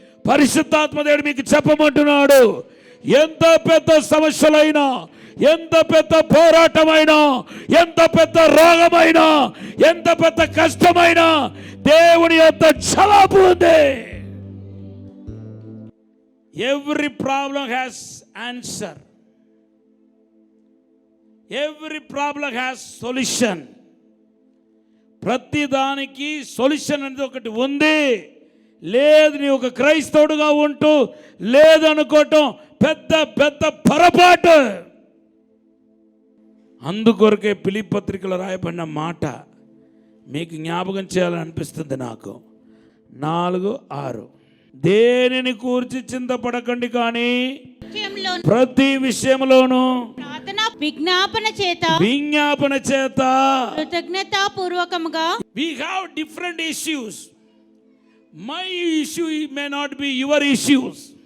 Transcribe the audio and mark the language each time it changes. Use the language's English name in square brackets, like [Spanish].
[Telugu] పరిశుద్ధాత్మ దేవుడు మీకు చెప్పమంటున్నాడు, ఎంత పెద్ద సమస్యలైనా, ఎంత పెద్ద పోరాటమైనా, ఎంత పెద్ద రోగమైనా, ఎంత పెద్ద కష్టమైనా దేవుని యొక్క జవాబు ఉంది. [English] Every problem has answer. Every problem has solution. [Telugu] ప్రతి దానికి సొల్యూషన్ అనేది ఒకటి ఉంది. లేదు నీ ఒక క్రైస్తవుడుగా ఉంటూ లేదనుకోవటం పెద్ద పెద్ద పొరపాటు. అందుకొరకే ఫిలిప్పీ పత్రికలో రాయబడిన మాట మీకు జ్ఞాపకం చేయాలని అనిపిస్తుంది నాకు. 4:6 దేనిని కూర్చి చింతపడకండి, కానీ విషయంలో ప్రతి విషయంలోనూ ప్రార్థన విజ్ఞాపన చేత కృతజ్ఞతాపూర్వకముగా. [English] we have different issues. My issue may not be your issues.